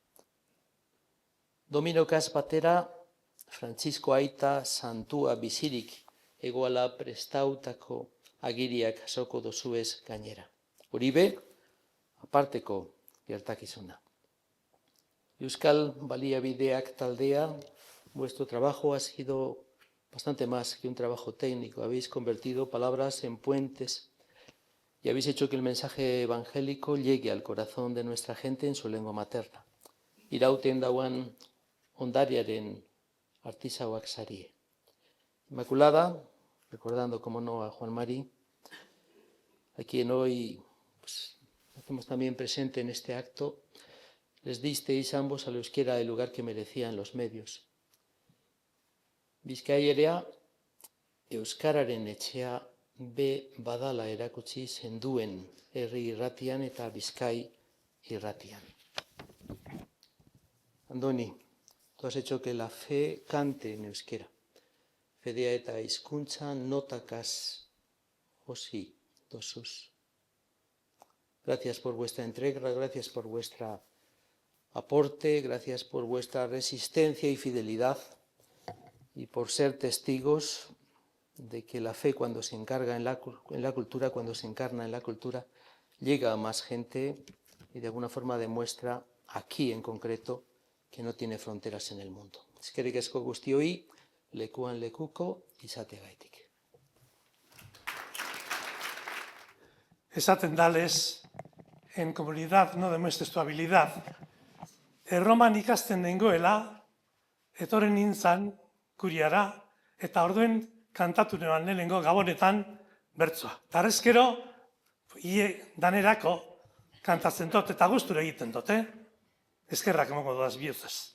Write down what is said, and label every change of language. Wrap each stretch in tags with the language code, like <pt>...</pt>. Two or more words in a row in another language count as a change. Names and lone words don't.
<eu>Dominokaz batera, Frantzisko aita santua bizirik egoala prestautako agiriak jasoko dozuez gainera. Horibe, aparteko gertakizuna. Euskal Baliabideak taldea,</eu> <es>vuestro trabajo ha sido bastante más que un trabajo técnico. Habéis convertido palabras en puentes y habéis hecho que el mensaje evangélico llegue al corazón de nuestra gente en su lengua materna.</es> <eu>Irauten dauan ondariaren artisauak sarie.</eu> <es>Inmaculada, recordando como no a Juan Mari, a quien hoy hacemos también presente en este acto, les disteis ambos al euskera el lugar que merecía en los medios.</es> <eu>Bizkaierea euskararen etxea be badala erakutsi zenduen herri irratian eta Bizkai irratian.</eu> <es>Andoni, tú has hecho que la fe cante en euskera.</es> <eu>Fedea eta hizkuntza notakaz josi dozuz.</eu> <es>Gracias por vuestra entrega, gracias por vuestro aporte, gracias por vuestra resistencia y fidelidad y por ser testigos de que la fe cuando se encarga en la cultura, cuando se encarna en la cultura, llega a más gente y de alguna forma demuestra aquí en concreto que no tiene fronteras en el mundo.</es> <eu>Eskerrik asko guztioi, lekuan lekuko izateagaitik. Esaten dales,</eu> <es>en comunidad no demuestres tu habilidad.</es> <eu>Erroman ikasten nengoela, etorren nintzan, kuriara, eta orduen kantatu neban lehenengo gabonetan bertsoa. Tarrezkero, danerako kantatzen dut eta gustura egiten dut, eskerrak emango doaz bihotzez.</eu>